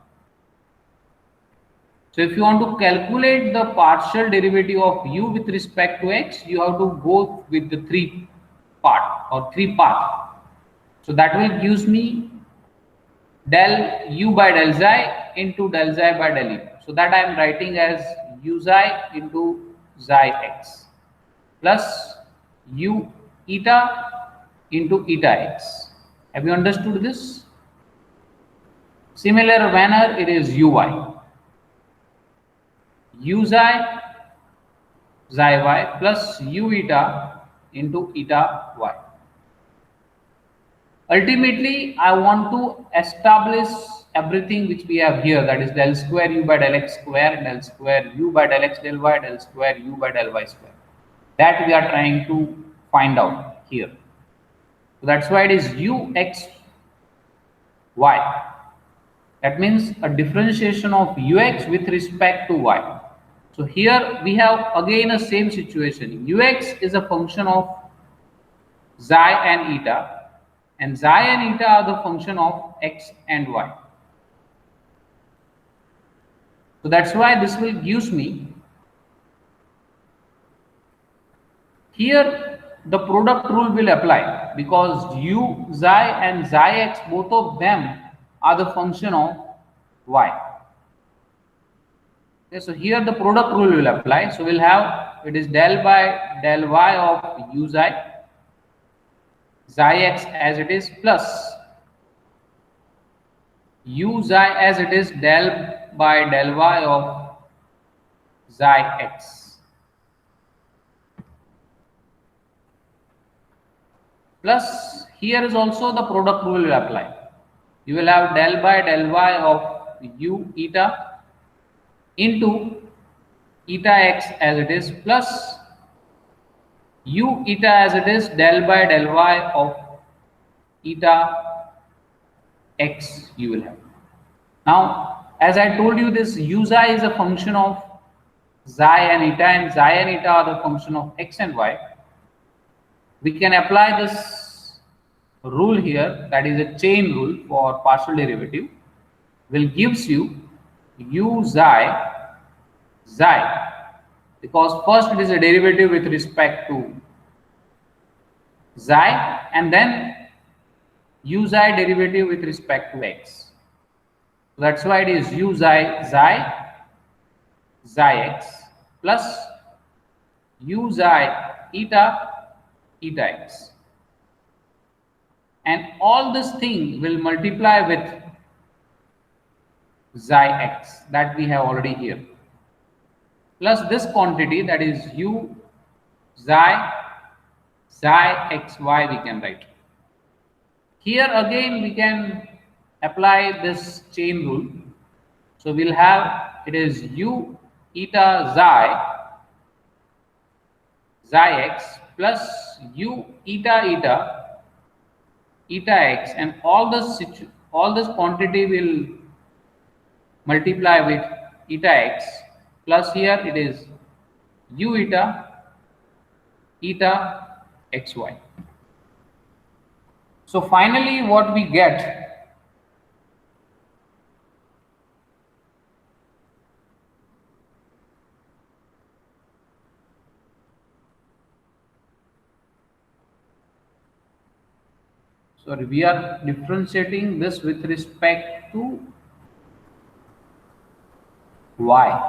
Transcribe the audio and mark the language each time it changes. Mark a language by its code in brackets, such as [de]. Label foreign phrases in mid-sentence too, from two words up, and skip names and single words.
[en] So if you want to calculate the partial derivative of u with respect to x, you have to go with the three path. So that will gives me del u by del xi into del xi by del u. So that I am writing as u xi into xi x plus u eta into eta x. Have you understood this? Similar manner it is uy. U xi xi y plus u eta into eta y. Ultimately, I want to establish everything which we have here, that is del square u by del x square, del square u by del x del y, del square u by del y square. That we are trying to find out here. So that's why it is u x y. That means a differentiation of ux with respect to y. So here we have again a same situation. Ux is a function of xi and eta, and xi and eta are the function of x and y. So that's why this will gives me here the product rule will apply, because u xi and xi x, both of them are the function of y. Okay, so here the product rule will apply. So we'll have, it is del by del y of u xi x as it is, plus u xi as it is del by del y of xi x. Plus here is also the product rule will apply. You will have del by del y of u eta into eta x as it is, plus u eta as it is del by del y of eta x you will have. Now, as I told you, this u xi is a function of xi and eta are the function of x and y. We can apply this rule here, that is a chain rule for partial derivative, will gives you u xi, because first it is a derivative with respect to xi and then u xi derivative with respect to x. So that's why it is u xi x plus u xi eta x, and all this thing will multiply with xi x that we have already here, plus this quantity, that is u xi xy we can write. Here again we can apply this chain rule. So we'll have, it is u eta xi x plus u eta x, and all this quantity will multiply with eta x, plus here it is u eta xy. So finally what we get, sorry, we are differentiating this with respect to y.